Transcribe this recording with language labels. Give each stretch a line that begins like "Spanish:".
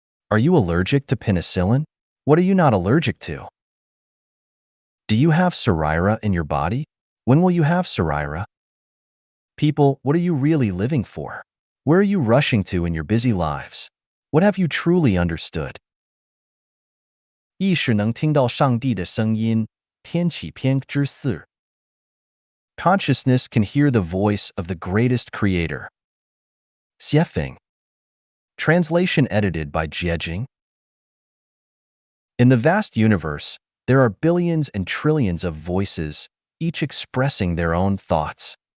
English: Are you allergic to penicillin? What are you not allergic to? Do you have sarira in your body? When will you have sarira? People, what are you really living for? Where are you rushing to in your busy lives? What have you truly understood?
Chinese: 意识能听到上帝的声音，天启篇之4.
English: Consciousness can hear the voice of the greatest creator. Xiefeng. Translation edited by Jiejing. In the vast universe, there are billions and trillions of voices, each expressing their own thoughts.